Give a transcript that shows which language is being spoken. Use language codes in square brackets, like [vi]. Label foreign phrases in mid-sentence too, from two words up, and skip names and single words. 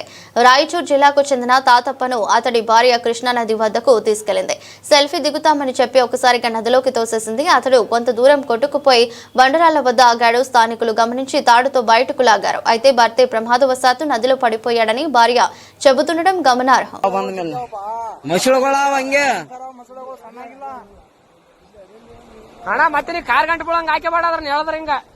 [te] రాయచూర్ జిల్లాకు చెందిన తాతప్పను అతడి భార్య కృష్ణా నది వద్దకు తీసుకెళ్లింది. సెల్ఫీ దిగుతామని చెప్పి ఒకసారిగా నదిలోకి తోసేసింది. అతడు కొంత దూరం కొట్టుకుపోయి బండరాళ్ల వద్ద ఆగాడు. స్థానికులు గమనించి తాడుతో బయటకు లాగారు. అయితే భర్తే ప్రమాదవశాత్తు నదిలో పడిపోయాడని భార్య చెబుతుండడం గమనార్హం. [kn] ಅಣ್ಣ ಮತ್ತೆ ನೀ ಕಾರ್ ಗಂಟೆ ಬಿಡಂಗ ಹಾಕಿ ಬಾಡದ್ರ ಹೇಳಿದ್ರ ಹಿಂಗ